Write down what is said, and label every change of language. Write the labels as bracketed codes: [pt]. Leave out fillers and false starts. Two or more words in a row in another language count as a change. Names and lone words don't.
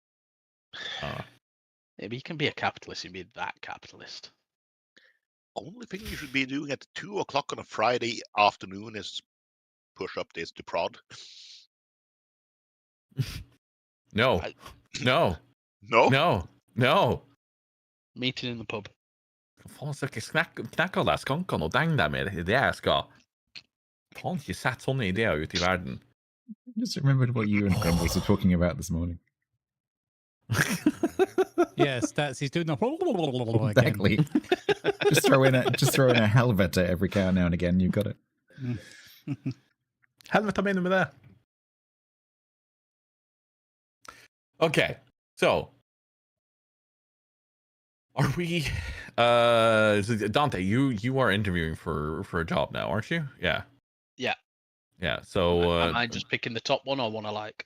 [en] Maybe you can be a capitalist. You can be that capitalist. Only thing you should be doing at 2 o'clock on a Friday afternoon is push updates to prod. No. I- No. No? No. No. Meeting in the pub. [no] Faen, skal ikke knekke deg skankene og denge deg med det jeg skal. Faen, ikke sett sånne ideer ut I verden. [en] Just remembered what you and Grumbles were talking about this morning. Yes, that's he's doing the again. Exactly. just throw in a helvete every now and again. You've got it. [no] Helvete mener du med det? [en] Okay, so are we Dante, you are interviewing for a job now, aren't you? Yeah. Yeah. Yeah, so Am I just picking the top one or one I like?